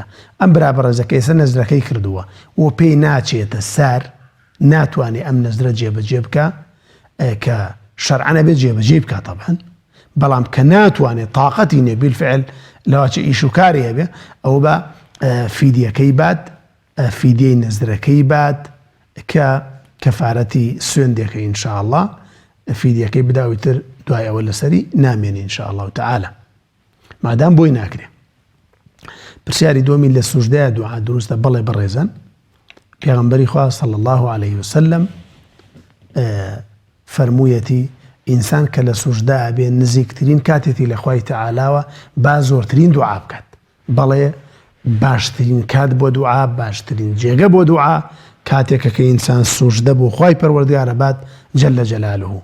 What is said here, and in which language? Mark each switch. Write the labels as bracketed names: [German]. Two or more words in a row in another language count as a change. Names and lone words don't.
[Central Kurdish] ئەم برا بەڕێزەکە ئێستا نەزرەکەی کردووە و پێی ناچێتە سار، ناتوانێ ئەم نەزرە جێبەجێ بکە کە شەرعەنە بێت جێبەجێ بکە طبعاً، بەڵام کە ناتوانێت تااقەتی نێ بالفعل لەواچە ئیش و کاری هەبێ، ئەو بە فیدیەکەی بات، فیدیەی نەزرەکەی بات کە كفارەتی سوێندێکەکەی [Arabic] إن شاء الله [Central Kurdish] فیدیەکەی بداویتر دوای ئەوە لەسەری نامێنی [Arabic] إن شاء الله تعالى [Central Kurdish] مادام بۆی ناکرێ. پرسیاری دومی لە سوژدەیە دوعا دروستە بەڵێ بەڕێزان پێغەمبەری خوا [Arabic] صلی الله عليه وسلم [Central Kurdish] فەرموویەتی ئینسان کە لە سوژدا بێ نزیکترین کاتێتی لە خوای تەعالاوە با زۆرترین دوعا بکات بەڵێ باشترین کات بۆ دوعا باشترین جێگە بۆ دوعا کاتێکە کە ئینسان سوژدە بۆ خوای پەروەردگارە بات [Arabic] جەلە جەلالوه.